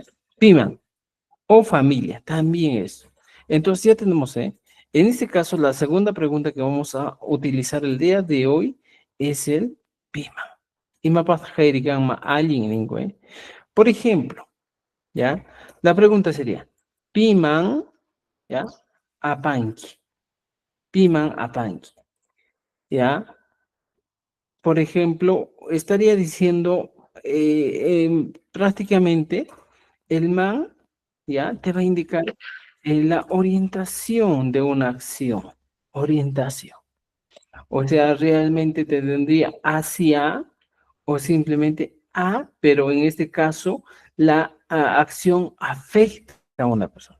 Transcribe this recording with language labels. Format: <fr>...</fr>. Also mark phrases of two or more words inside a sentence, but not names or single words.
<es>Pima o familia, también es. Entonces ya tenemos, ¿eh? En este caso, la segunda pregunta que vamos a utilizar el día de hoy es el pima. Alguien lingüe. Por ejemplo, ¿ya? La pregunta sería,</es> <qu>piman, ¿ya? Apanki. Piman apanki,</qu> <es>¿ya? Por ejemplo, estaría diciendo prácticamente el man, ¿ya? Te va a indicar la orientación de una acción. Orientación. O sea, realmente te tendría hacia o simplemente a, pero en este caso la acción afecta a una persona.</es>